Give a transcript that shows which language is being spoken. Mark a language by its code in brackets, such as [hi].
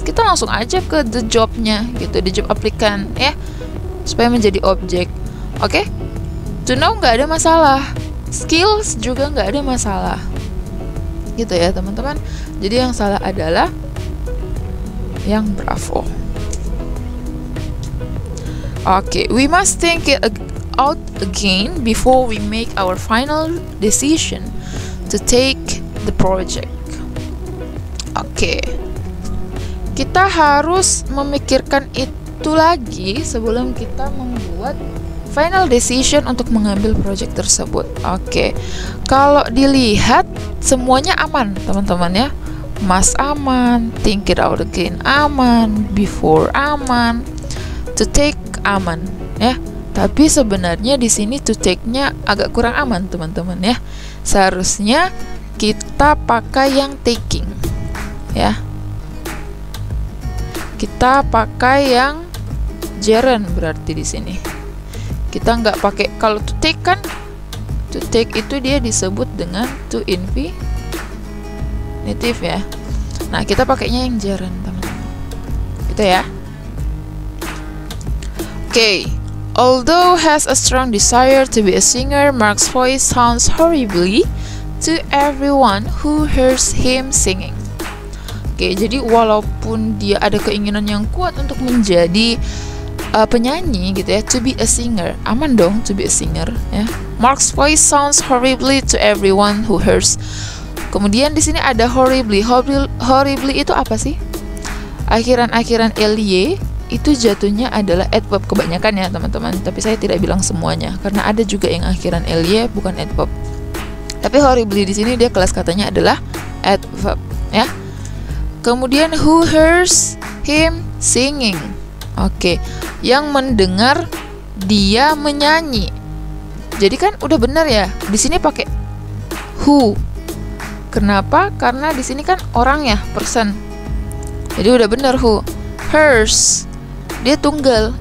[id] Kita langsung aja ke the jobnya gitu, [en] the job applicant [id] ya, supaya menjadi objek. Oke, to know nggak ada masalah, skills juga nggak ada masalah. Gitu ya teman-teman. Jadi yang salah adalah yang bravo. [en] Oke, we must think it out again before we make our final decision to take the project. [id] Oke, kita harus memikirkan itu lagi sebelum kita membuat [en] final decision [id] untuk mengambil project tersebut. Oke, kalau dilihat semuanya aman teman-teman ya. Must aman, [en] think it out again [id] aman, before aman, to take aman ya. Tapi sebenarnya di sini to take-nya agak kurang aman teman-teman ya. Seharusnya kita pakai yang taking ya. Kita pakai yang gerund berarti di sini. Kita nggak pakai, kalau to take kan, to take itu dia disebut dengan to infinitive ya. Nah, kita pakainya yang gerund teman-teman. Gitu ya. Oke. [en] Although has a strong desire to be a singer, Mark's voice sounds horribly to everyone who hears him singing. [id] Oke, jadi walaupun dia ada keinginan yang kuat untuk menjadi penyanyi gitu ya, [en] to be a singer. [id] Aman dong to be a singer ya. [en] Mark's voice sounds horribly to everyone who hears. [id] Kemudian di sini ada horribly. Horribly itu apa sih? Akhiran-akhiran ly itu jatuhnya adalah adverb kebanyakan ya teman-teman, tapi saya tidak bilang semuanya karena ada juga yang akhiran ly bukan adverb. Tapi horribly di sini dia kelas katanya adalah adverb ya. Kemudian [en] who hears him singing. [id] Oke, yang mendengar dia menyanyi. Jadi kan udah benar ya. Di sini pakai who. Kenapa? Karena di sini kan orang ya, person. Jadi udah benar who. Hers. Dia tunggal.